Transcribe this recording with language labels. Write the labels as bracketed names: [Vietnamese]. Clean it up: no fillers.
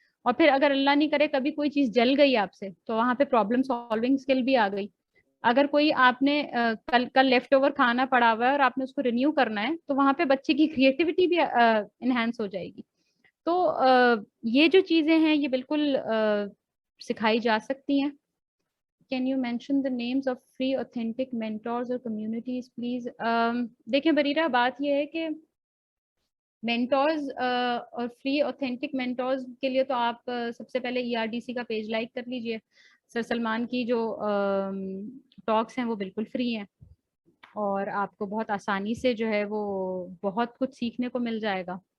[Urdu] اور پھر اگر اللہ نہیں کرے کبھی کوئی چیز جل گئی آپ سے تو وہاں پہ پرابلم سالونگ اسکل بھی آ گئی. اگر کوئی آپ نے کل لیفٹ اوور کھانا پڑا ہوا ہے اور آپ نے اس کو رینیو کرنا ہے تو وہاں پہ بچے کی کریٹیوٹی بھی انہینس ہو جائے گی. تو یہ جو چیزیں ہیں یہ بالکل سکھائی جا سکتی ہیں. [English] Can you mention the names of free authentic mentors or communities please? [Urdu] دیکھیں بریرہ بات یہ ہے کہ مینٹورز اور فری اوتھینٹک مینٹورز کے لیے تو آپ سب سے پہلے ERDC کا پیج لائک کر لیجئے. سر سلمان کی جو ٹاکس ہیں وہ بالکل فری ہیں اور آپ کو بہت آسانی سے جو ہے وہ بہت کچھ سیکھنے کو مل جائے گا.